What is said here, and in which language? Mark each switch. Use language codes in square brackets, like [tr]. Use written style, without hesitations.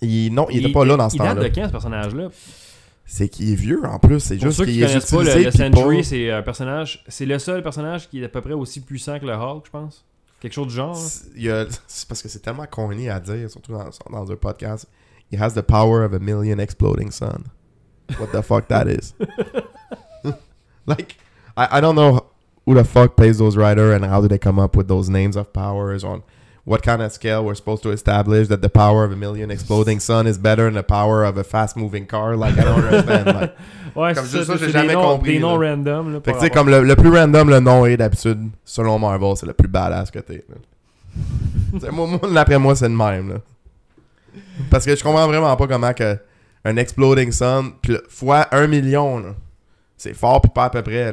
[fr] Non, il était pas là dans ce temps-là. Il date de quand, ce personnage-là? C'est qu'il est vieux en plus. C'est pour juste qu'il est utilisé. Pas, le Sentry, pas... c'est un personnage. C'est le seul personnage qui est à peu près aussi puissant que le Hulk, je pense. Quelque chose du genre. C'est parce que c'est tellement corny à dire, surtout dans un podcast. [en] He has the power of a million exploding sun. What the fuck that is? Like, I don't know who the fuck pays those writers and how do they come up with those names of powers on what kind of scale we're supposed to establish that the power of a million exploding sun is better than the power of a fast moving car, like I don't understand. [fr] Ouais, comme c'est ça, j'ai jamais compris. Des noms random. Là, fait que tu sais, comme le plus random, le nom est d'habitude, selon Marvel, c'est le plus badass que t'es. moi, d'après moi, c'est le même. Là. Parce que je comprends vraiment pas comment que un [en] exploding sun, [fr] puis fois un million, là, c'est fort puis pas à peu près.